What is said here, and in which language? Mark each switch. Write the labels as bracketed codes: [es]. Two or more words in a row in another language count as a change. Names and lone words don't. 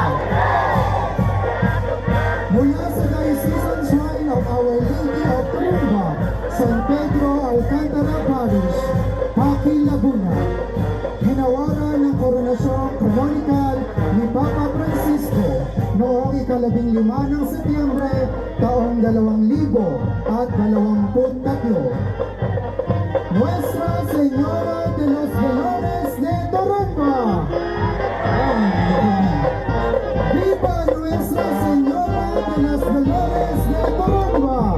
[tl] Mula sa Diocesan Shrine of Our Lady of Toronto, San Pedro Alcantara Parish, Paki, Laguna, hinawaran ng koronasyon canonical ni Papa Francisco noong 15 ng Setyembre taong 2023. [es] Nuestra Señora de los Dolores de Toronto. Viva Nuestra Señora de los Dolores de Toronto.